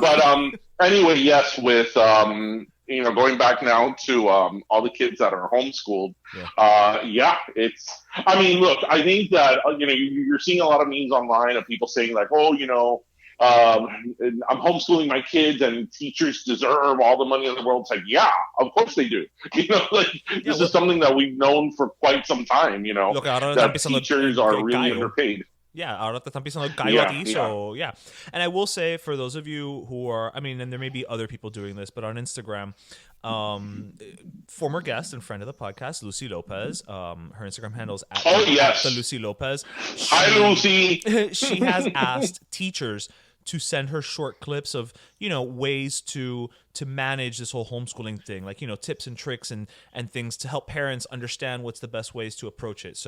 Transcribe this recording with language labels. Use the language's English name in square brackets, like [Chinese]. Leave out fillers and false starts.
[English] But anyway, yes, with you know, going back now to all the kids that are homeschooled, it's, I mean, look, I think that, you know, you're seeing a lot of memes online of people saying like, oh, you know, I'm homeschooling my kids and teachers deserve all the money in the world. It's like, yeah, of course they do. You know, like this is something that we've known for quite some time, you know, that teachers are really underpaid. [Spanish] Yeah, ahora te están pisando gallo a ti, so yeah. [English] And I will say, for those of you who are, I mean, and there may be other people doing this, but on Instagram, former guest and friend of the podcast, Lucy Lopez, her Instagram handle is at the Lucy Lopez. Hi, Lucy. She has asked teachers to send her short clips of, you know, ways to manage this whole homeschooling thing, like, you know, tips and tricks and things to help parents understand what's the best ways to approach it.